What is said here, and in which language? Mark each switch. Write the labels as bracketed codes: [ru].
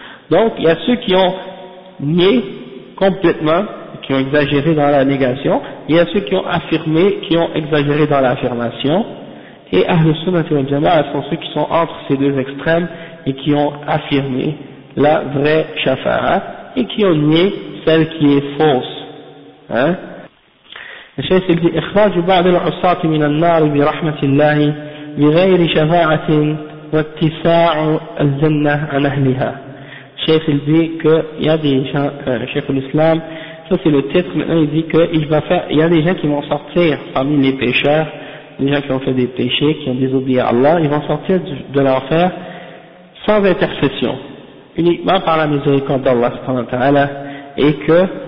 [fr] Donc il y a ceux qui ont nié complètement, qui ont exagéré dans la négation, et il y a ceux qui ont affirmé, qui ont exagéré dans l'affirmation, et Ahl Sunnah wal Jama'a sont ceux qui sont entre ces deux extrêmes et qui ont affirmé la vraie shafa'a et qui ont nié celle qui est fausse. Hein? [ar] الشيخ يقول إخراج بعض العصاة من النار برحمة الله بغير شفاعة واتساع الجنة عن أهلها. [fr] الشيخ dit qu'il y a des gens, Cheikh l'Islam, ça c'est le titre, maintenant il dit il y a des gens qui vont sortir parmi les pécheurs, les gens qui ont fait des péchés, qui ont désobéi à Allah, ils vont sortir de l'enfer sans intercession, uniquement par la miséricorde d'Allah subhanahu wa ta'ala, et que